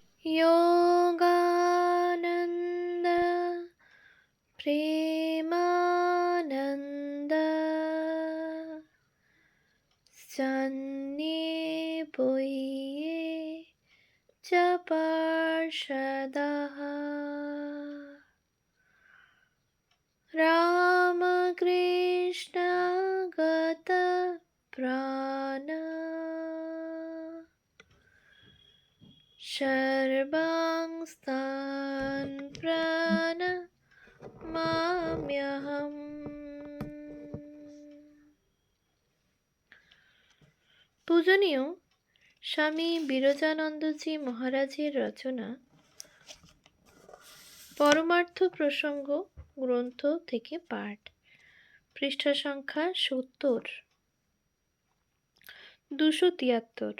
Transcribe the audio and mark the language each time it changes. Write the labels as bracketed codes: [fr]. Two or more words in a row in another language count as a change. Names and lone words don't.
[sa] योगानन्द प्रेमानन्द सन्निपुये च पार्षदः रामकृष्ण गतप्राण सर्वांस्तान् प्रणमाम्यहम्। [bn] পূজনীয় স্বামী বিরজানন্দজি মহারাজের রচনা পরমার্থ প্রসঙ্গ গ্রন্থ থেকে পাঠ, পৃষ্ঠা সংখ্যা 70, 273।